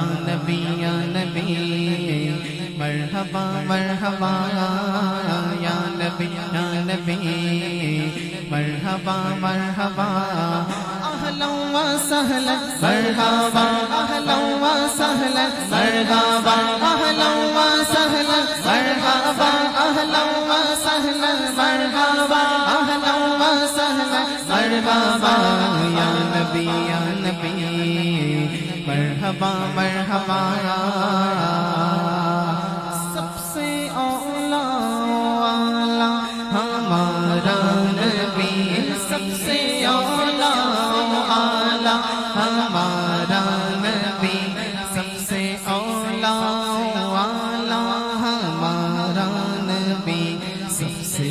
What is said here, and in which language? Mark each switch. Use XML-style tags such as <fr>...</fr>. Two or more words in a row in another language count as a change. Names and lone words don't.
<ar>نبی یا نبی مرحبا مرحبا، یا نبی یا نبی مرحبا مرحبا، اہلا و سہلا مرحبا، اہلا و سہلا مرحبا، اہلا و سہلا مرحبا، اہلا و سہلا مرحبا، اہلا و سہلا مرحبا، یا نبی مرحبا مرحبا،</ar> <ur>سب سے اولا والا ہمارا نبی، سب سے اولا والا ہمارا نبی، سب سے اولا والا ہمارا نبی، سب سے</ur>